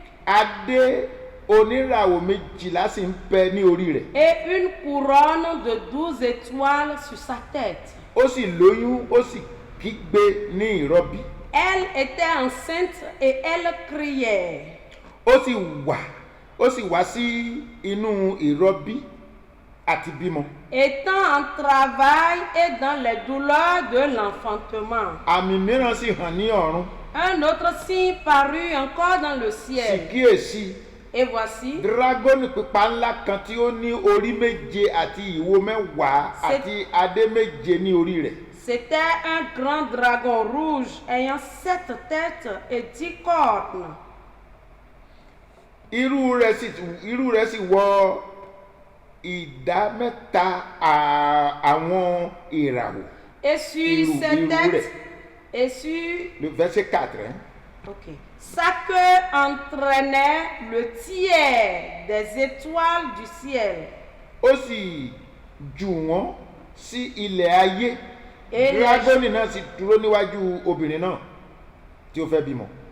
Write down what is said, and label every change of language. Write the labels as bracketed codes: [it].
[yo] Adé oníràwọ̀ méjìlá sì ń bẹ ní orí rẹ̀. [fr] Et une couronne de 12 étoiles sur sa tête. [yo] Ó sì lóyún, ó sì kígbe ní ìrọbí. [fr] Elle était enceinte et elle criait. [yo] Ó sì wá sí inú ìrọbí àti bímọ. [fr] Étant en travail et dans les douleurs de l'enfantement. [yo] Àmì mìíràn sì hàn ní ọ̀run. [fr] Un autre signe parut encore dans le [yo] Sì [fr] ciel. [yo] kíyèsí. [fr] Et voici, [yo] Dragoni pupa ńlá kan tí ó ní orí méje àti ìwo mẹ́wàá àti adé méje ní orí rẹ̀. [fr] c'était un grand dragon rouge ayant 7 têtes et 10 cornes. [yo] Irú rẹ̀ sì wọ ìdá mẹ́ta àwọn ìràwọ̀. [fr] Et sur ses têtes, et sur Le verset 4. ok, sa queue entraînait le tiers des étoiles du ciel. [yo] Ó sì jù wọ́n sí ilẹ̀ ayé. [fr] Et [yo] Dragoni náà sì dúró níwájú obìnrin náà tí ó fẹ́ bímọ.